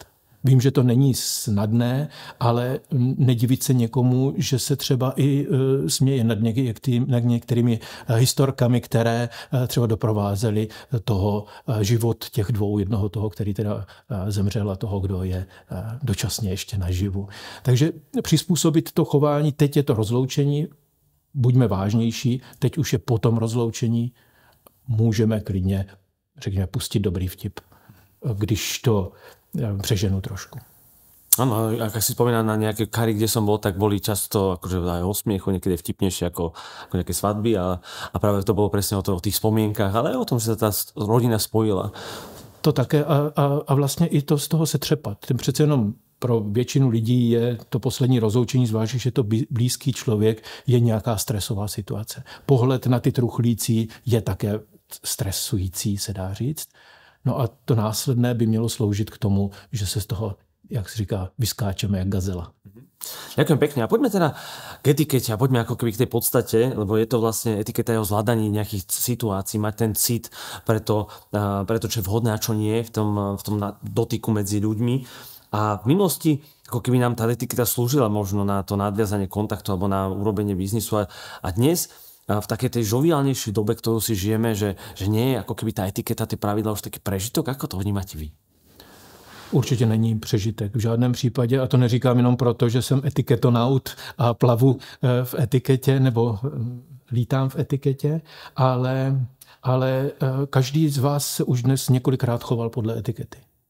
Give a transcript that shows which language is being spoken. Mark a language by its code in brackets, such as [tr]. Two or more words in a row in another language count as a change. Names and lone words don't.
[cs] Vím, že to není snadné, ale nedivit se někomu, že se třeba i směje nad některými historkami, které třeba doprovázely život těch dvou, jednoho toho, který teda zemřel a toho, kdo je dočasně ještě naživu. Takže přizpůsobit to chování, teď je to rozloučení, buďme vážnější, teď už je po tom rozloučení, můžeme klidně, řekněme, pustit dobrý vtip, když to přeženu trošku. [sk] Áno, ak si spomínam na nejaké kary, kde som bol, tak boli často akože aj o smiechu, niekedy vtipnejšie ako nejaké svadby a práve to bolo presne o tých spomienkách, ale aj o tom, že sa tá rodina spojila. [cs] To také a vlastně i to z toho se třepat. Ten přece jenom pro většinu lidí je to poslední rozloučení, zvlášť, že to blízký člověk, je nějaká stresová situace. Pohled na ty truchlící je také stresující, se dá říct. No a to následné by mělo sloužit k tomu, že se z toho, jak se říká, vyskáčeme jak gazela. [sk] Ďakujem pekne. A poďme teda k etikete a poďme ako keby k tej podstate, lebo je to vlastne etiketa o zvládaní nejakých situácií, mať ten cit pre to, čo je vhodné a čo nie v tom dotyku medzi ľuďmi. A v minulosti ako keby nám tá etiketa slúžila možno na to nadviazanie kontaktu alebo na urobenie biznisu a dnes v takej tej žoviálnejšej dobe, ktorú si žijeme, že nie je ako keby tá etiketa, tie pravidla už taký prežitok, ako to vnímate vy? [cs] Určitě není přežitek v žádném případě a to neříkám jenom proto, že jsem etiketonaut a plavu v etiketě nebo lítám v etiketě, ale každý z vás se už dnes několikrát choval podle etikety.